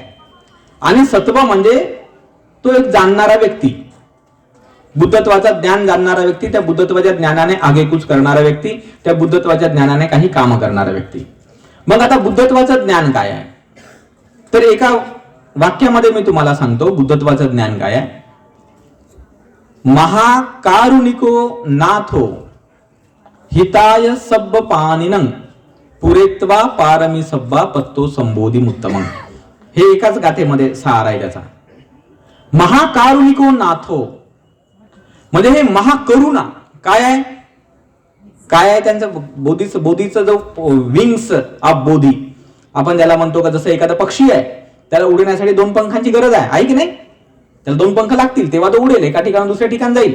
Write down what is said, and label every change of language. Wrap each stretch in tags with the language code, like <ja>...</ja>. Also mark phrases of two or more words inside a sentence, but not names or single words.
<mr>आणि सत्व म्हणजे तो एक जाणणारा व्यक्ती, बुद्धत्वाचं ज्ञान जाणणारा व्यक्ती, त्या बुद्धत्वाच्या ज्ञानाने आगेकूच करणारा व्यक्ती, त्या बुद्धत्वाच्या ज्ञानाने काही काम करणारा व्यक्ती. मग आता बुद्धत्वाचं ज्ञान काय आहे, तर एका वाक्यामध्ये मी तुम्हाला सांगतो बुद्धत्वाचं ज्ञान काय आहे.</mr> <pi>महाकारुणिको नाथो हिताय सब्ब पानिनं पुरेत्वा पारमी सब्बा पत्तो संबोधी मुत्तमं.</pi> <mr>हे एकाच गाथेमध्ये सार आहे त्याचा.</mr> <pi>महाकारुणिको नाथो</pi> <mr>म्हणजे हे महाकरुणा काय आहे, काय आहे त्यांचं बोधीचं जो</mr> <en>wings of Bodhi</en> <mr>आपण त्याला म्हणतो का, जसं एखादा पक्षी आहे त्याला उडण्यासाठी 2 पंखांची गरज आहे की नाही, त्याला 2 पंख लागतील तेव्हा तो उडेल, एका ठिकाणी दुसऱ्या ठिकाणी जाईल.</mr>